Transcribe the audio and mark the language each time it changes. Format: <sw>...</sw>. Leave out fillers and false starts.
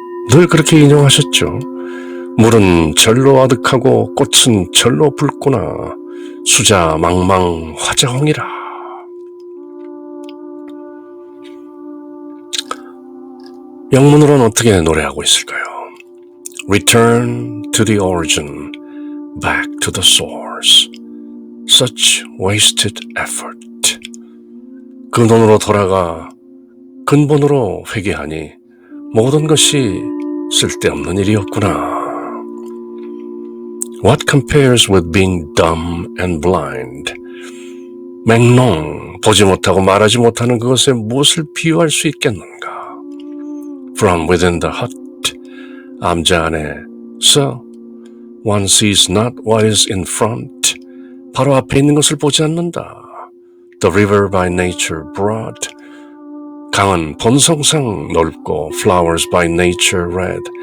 <ko>늘 그렇게 인용하셨죠. 물은 절로 아득하고 꽃은 절로 붉구나. 수자망망 화자홍이라. 영문으로는 어떻게 노래하고 있을까요?</ko> <en>Return to the origin, back to the source. Such wasted effort.</en> <ko>근원으로 돌아가 근본으로 회개하니 모든 것이 쓸데없는 일이었구나.</ko> <en>What compares with being dumb and blind?</en> <ko>맹농, 보지 못하고 말하지 못하는 그것에 무엇을 비유할 수 있겠는가?</ko> <en>From within the hut,</en> <ko>암자 안에서</ko> <en>one sees not what is in front.</en> <ko>바로 앞에 있는 것을 보지 않는다.</ko> <en>The river by nature broad.</en> <ko>강은 본성상 넓고</ko> <en>flowers by nature red.</en>